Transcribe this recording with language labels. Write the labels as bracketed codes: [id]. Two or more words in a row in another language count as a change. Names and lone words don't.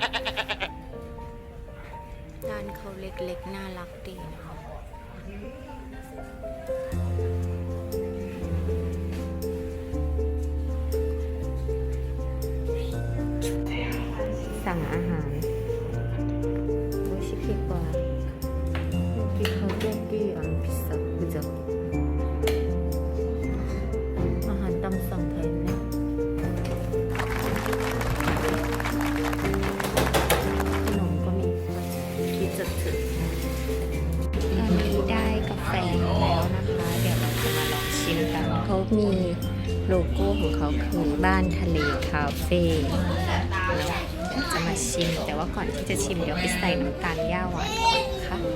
[th] ร้านเขาเล็กๆน่ารักดีนะคะสั่งอาหารโอ้ยชิคกี้พาย [ko] 여기 가격이 안 비싸 그죠? 아한 땅성 다 있네 [th] ขนมก็มีที่จะถึงตอนนี้ได้กาแฟแล้วนะคะเดี๋ยวเราจะมาลองชิมกันเขามีโลโก้ของเขาคือบ้านทะเลคาเฟ่จะมาชิมแต่ว่าก่อนที่จะชิมเดี๋ยวไปใส่น้ำตาลย่าหวานก่อนค่ะ